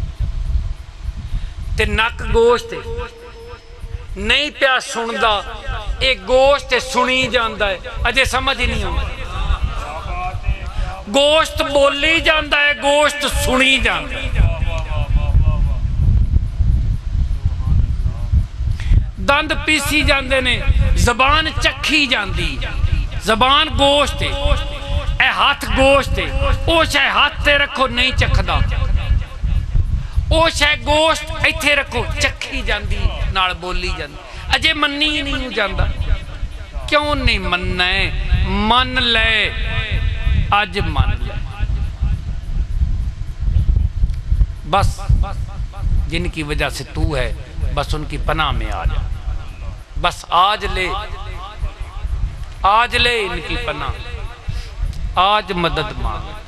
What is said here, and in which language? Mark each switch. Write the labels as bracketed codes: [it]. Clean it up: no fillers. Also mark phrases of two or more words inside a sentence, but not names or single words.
[pa] تے نک گوشت ہے، نہیں پیا سندا یہ گوشت سنی جاندہ ہے اجے سمجھ ہی نہیں آتا گوشت بولی جاندہ ہے گوشت سنی جاندہ ہے دند پیسی جاندے نے زبان چکھی جاندی زبان گوشت ہے اے ہاتھ گوشت ہے او شاہ ہاتھ تے رکھو نہیں چکھدا او شاہ گوشت ایتھے رکھو چکھی جاندی نال بولی جاندی اجے منی ہی نہیں جاندہ کیوں نہیں مننا ہے من لے آج من لے [ur] بس جن کی وجہ سے تو ہے بس ان کی پناہ میں آ جا بس آج لے ان کی پناہ آج مدد مانگ